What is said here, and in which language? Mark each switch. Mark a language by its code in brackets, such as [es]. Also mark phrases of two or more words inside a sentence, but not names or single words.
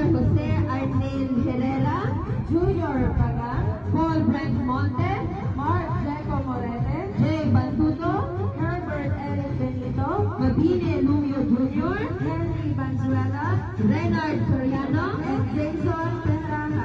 [en] Jose Arnel Herrera, Junior Pagan, Paul Brent Monte, Mark Deco Morete, Jay Bantuto, Herbert Eric Benito, Mabine Lumio Jr., Henry Banzuela, Renard Soriano, and Jason Petrana.